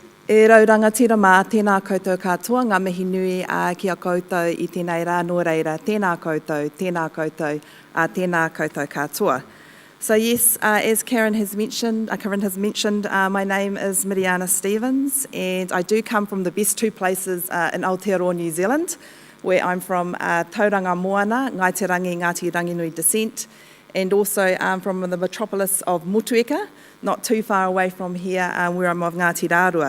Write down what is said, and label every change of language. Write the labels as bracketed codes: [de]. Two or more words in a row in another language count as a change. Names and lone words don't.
[mi] E raurangatira mā, tēnā koutou katoa, ngā mihi nui ki a koutou I tēnei rā, nō reira, tēnā koutou, tēnā koutou katoa. [en] So yes, as Corinne has mentioned, my name is Miriana Stephans, and I do come from the best two places in Aotearoa, New Zealand, where I'm from Tauranga Moana, Ngaitirangi, Ngāti Ranginui descent, and also from the metropolis of Motueka, not too far away from here, where I'm of Ngāti Rārua.